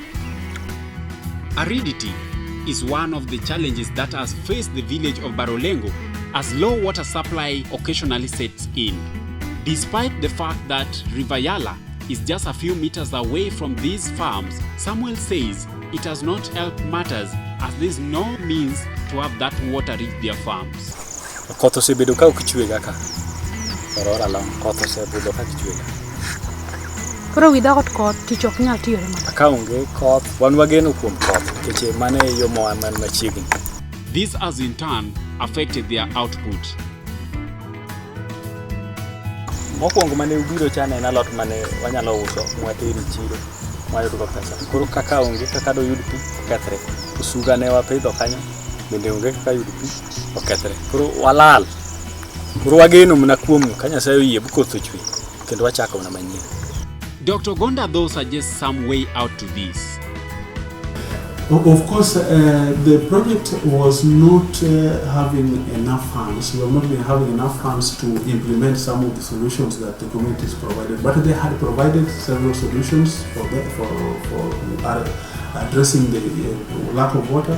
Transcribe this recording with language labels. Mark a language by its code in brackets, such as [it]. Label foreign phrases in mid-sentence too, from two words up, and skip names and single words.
[en] Aridity is one of the challenges that has faced the village of Barolengo as low water supply occasionally sets in. Despite the fact that River Yala is just a few meters away from these farms, Samuel says it has not helped matters as there is no means to have that water reach their farms. [luo] Koth osebedo ka ok chwe ga ka. Orora long koth osebedo ka chwe ga. Koro without koth tich ok nyal tiyore maber. Ka onge koth wan wageno kuom koth keche mane yo moa man machiegni. [en] This has in turn affected their output. [luo] Mokwongo mane ubiro chane en alot mane wanyalo uso mwateri chiro wayudo pesa. Koro kaka onge kaka do yud pi okethre. Usuga ne wapidho kanyo bende onge kaka yud pi okethre. Koro walal. Koro wageno mna kuom ka Nyasaye oyie bukoth ochwe kendo wachako na manyien. [en] Dr. Gonda though suggests some way out to this. Of course, the project was not having enough funds. We have not been having enough funds to implement some of the solutions that the communities provided. But they had provided several solutions for addressing the lack of water.